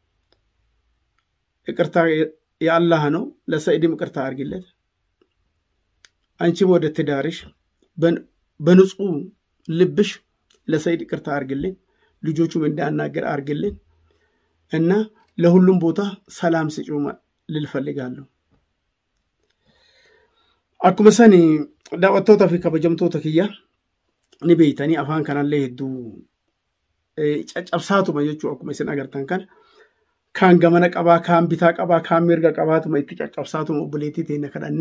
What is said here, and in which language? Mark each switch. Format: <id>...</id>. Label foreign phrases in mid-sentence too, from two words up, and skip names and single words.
<am>ይቅርታ የአላህ ነው። ለሰይድም ይቅርታ አድርጊለት። አንቺም ወደ ትዳርሽ በንጹህ ልብሽ ለሰይድ ይቅርታ አድርጊልን። ልጆቹም እንዳናገር አድርጊልን እና ለሁሉም ቦታ ሰላም ስጪው ልልፈልጋለሁ።</am> <om>akkuma sani daawwattoota fi kabajamtoota kiyya ni beeytanii afaan kanallee hedduu caccabsaatuma jechuu akkuma isin agartan kan gamana qabaa kan bitaa qabaa kan mirga qabaatuma itti caccabsaatuma obboleettii teenya kadhanne.</om>